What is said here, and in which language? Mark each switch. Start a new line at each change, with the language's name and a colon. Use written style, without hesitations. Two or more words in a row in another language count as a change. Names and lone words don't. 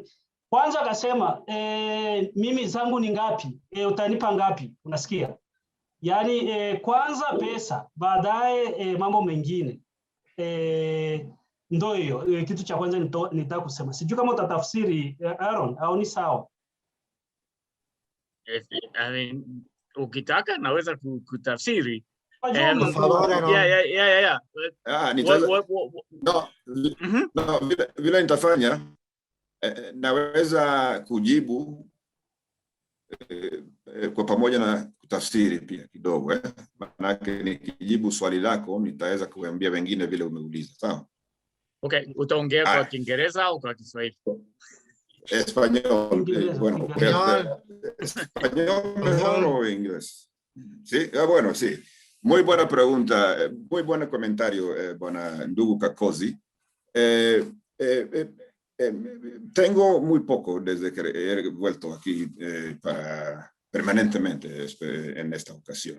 Swahili: Kwanza akasema mimi zangu ni ngapi? Utanipa ngapi? Unasikia? Yaani kwanza pesa, baadaye mambo mengine. Ndio hiyo kitu cha kwanza nitaka kusema. Sijui kama utatafsiri Aaron au ni sawa?
English: I mean,
Swahili: ukitaka naweza kutafsiri.
Spanish: Por favor, Aaron.
English: Yeah. No,
Swahili: vile nitafanya naweza kujibu kwa pamoja na kutafsiri pia kidogo. Maanake nikijibu swali lako nitaweza kuambia wengine vile umeuliza, sawa? Okay, utaongea kwa Kiingereza au kwa Kiswahili?
Spanish: Español. Bueno, español o inglés. Sí, bueno, sí. Muy buena pregunta, muy buen comentario, buena ndugu Kakozi. Tengo muy poco desde que he vuelto aquí permanentemente en esta ocasión.